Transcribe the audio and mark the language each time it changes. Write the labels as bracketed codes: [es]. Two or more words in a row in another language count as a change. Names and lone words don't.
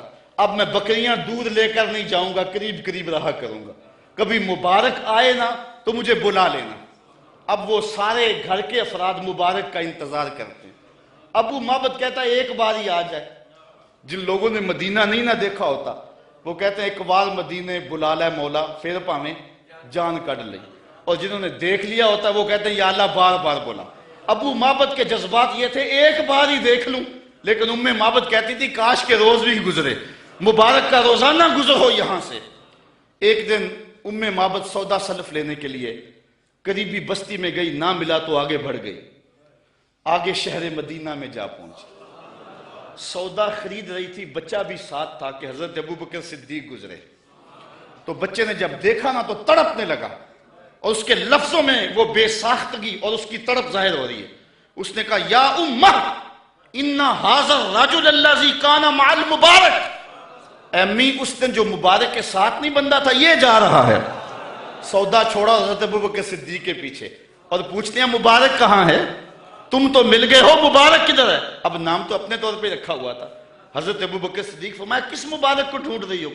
[ur] اب میں بکریاں دودھ لے کر نہیں جاؤں گا, قریب قریب رہا کروں گا, کبھی مبارک آئے نا تو مجھے بلا لینا. اب وہ سارے گھر کے افراد مبارک کا انتظار کرتے ہیں. ابو معبد کہتا ہے ایک بار ہی آ جائے. جن لوگوں نے مدینہ نہیں نہ دیکھا ہوتا وہ کہتے ہیں ایک بار مدینے بلا لے مولا [pa] پھر پاویں جان کڈ لئی, [ur] اور جنہوں نے دیکھ لیا ہوتا وہ کہتے ہیں یا اللہ بار بار بولا. ابو معبد کے جذبات یہ تھے ایک بار ہی دیکھ لوں, لیکن ام معبد کہتی تھی کاش کے روز بھی گزرے, مبارک کا روزانہ گزر ہو یہاں سے. ایک دن ام معبد سودا سلف لینے کے لیے قریبی بستی میں گئی, نہ ملا تو آگے بڑھ گئی, آگے شہر مدینہ میں جا پہنچی. سودا خرید رہی تھی, بچہ بھی ساتھ تھا کہ حضرت ابوبکر صدیق گزرے. تو بچے نے جب دیکھا نا تو تڑپنے لگا, اور اس کے لفظوں میں وہ بے ساختگی اور اس کی تڑپ ظاہر ہو رہی ہے. اس نے کہا [ar] یا امہ ان ھذا الرجل الذی کان مع المبارک, [ur] امی اس دن جو مبارک کے ساتھ نہیں بندہ تھا یہ جا رہا ہے. سودا چھوڑا حضرت ابوبکر صدیق کے پیچھے اور پوچھتے ہیں مبارک کہاں ہے, تم تو مل گئے ہو, مبارک کدھر ہے؟ اب نام تو اپنے طور پہ رکھا ہوا تھا. حضرت ابوبکر صدیق فرمایا کس مبارک کو ڈھونڈ رہی ہو؟